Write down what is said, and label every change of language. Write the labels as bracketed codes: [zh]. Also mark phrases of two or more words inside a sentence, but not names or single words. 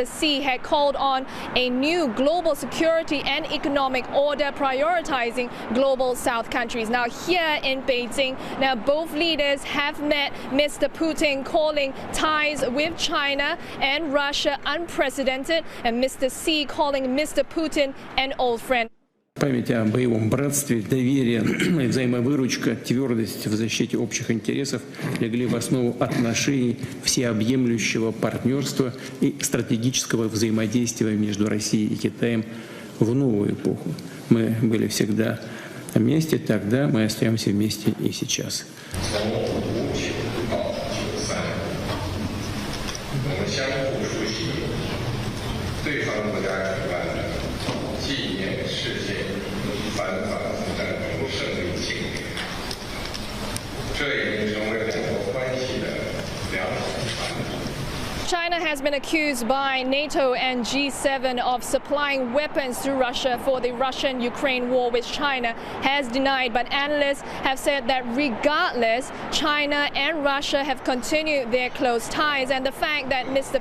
[en] Xi had called on a new global security and economic order prioritizing global South countries. Now here in Beijing, now both leaders have met Mr. Putin, calling ties with China and Russia unprecedented, and Mr. Xi calling Mr. Putin an old friend. [ru] Память о боевом братстве, доверие, взаимовыручка, твердость в защите общих интересов легли в основу отношений всеобъемлющего партнерства и стратегического взаимодействия между Россией и Китаем в новую эпоху. Мы были всегда вместе тогда, мы остаемся вместе и сейчас. [zh] 相互出席对方国家举办的纪念世界反法西战争胜利庆典，这已经成为两国关系的良好传统。 [en] China has been accused by NATO and G7 of supplying weapons to Russia for the Russian-Ukraine war, which China has denied. But analysts have said that regardless, China and Russia have continued their close ties. And the fact that Mr.